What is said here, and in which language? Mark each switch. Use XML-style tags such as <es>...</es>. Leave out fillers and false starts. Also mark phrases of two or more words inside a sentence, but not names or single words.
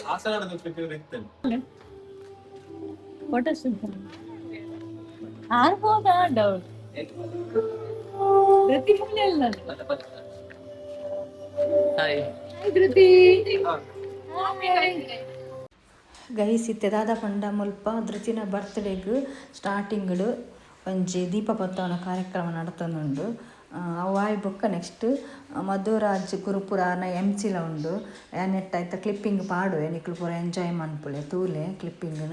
<en>photo shoot</en> <kn>ಆಗ್ಬೋದಾ ಡೌಟ್ ಧೃತಿ ಮನೆ ಅಲ್ಲ ಧೃತಿ ಗೈಸ್</kn> <tcy>ಇತ್ತೆ ದಾದ ಪಂಡ ಮುಲ್ಪ ಧೃತಿನ ಬರ್ತ್ಡೇಗ್ ಸ್ಟಾರ್ಟಿಂಗ್ಡು ಒಂಜಿ ದೀಪ ಬತ್ತವನ ಕಾರ್ಯಕ್ರಮ ನಡತೊಂದುಂಡು ಅವು ಆಯ್ ಬೊಕ್ಕ ನೆಕ್ಸ್ಟ್ ಮಧುರಾಜ್ ಗುರುಪುರಾನ ಎಂಚಿಲ ಉಂಡು ನೆಟ್ಟ ಆಯ್ತ ಕ್ಲಿಪ್ಪಿಂಗ್ ಪಾಡು ನಿಕ್ಲು ಪೂರ ಎಂಜಾಯ್ ಮನ್ಪುಳೆ ತೂಲೆ ಕ್ಲಿಪ್ಪಿಂಗ್ನ</tcy>